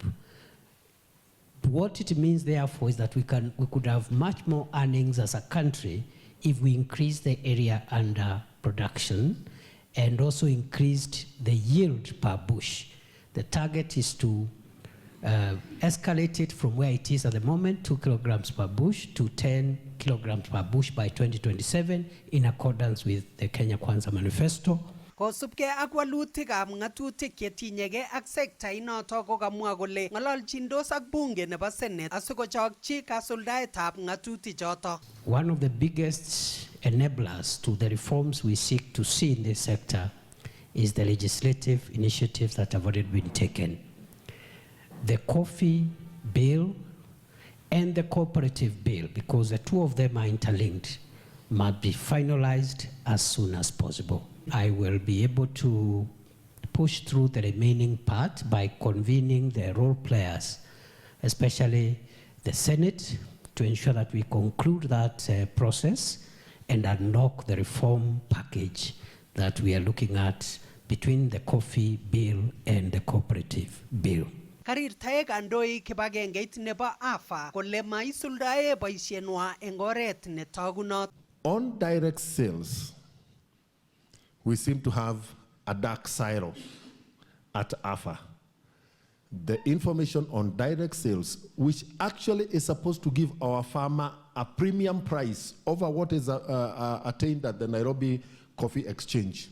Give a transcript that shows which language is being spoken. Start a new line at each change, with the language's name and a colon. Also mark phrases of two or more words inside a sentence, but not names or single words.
English: What it means, therefore, is that we could have much more earnings as a country if we increase the area under production and also increased the yield per bush. The target is to escalate it from where it is at the moment, 2 kilograms per bush, to 10 kilograms per bush by 2027, in accordance with the Kenya Kwanza Manifesto.
Kalenjin: Kosubkei ak walutikab ng'atutik chetinyegei ak sekta inoto kokamwa kole ng'ololchindos ak bunge nebo Senate asikochokchi kasuldaetab ng'atutichoto.
English: One of the biggest enablers to the reforms we seek to see in this sector is the legislative initiatives that have already been taken. The coffee bill and the cooperative bill, because the two of them are interlinked, must be finalized as soon as possible. I will be able to push through the remaining part by convening the role players, especially the Senate, to ensure that we conclude that process and unlock the reform package that we are looking at between the coffee bill and the cooperative bill.
Kalenjin: karirtae kandoik kibagengeit nebo AFA kole maisuldae boisienwa eng oret netogunot.
English: On direct sales, we seem to have a dark silo at AFA. The information on direct sales, which actually is supposed to give our farmer a premium price over what is attained at the Nairobi Coffee Exchange.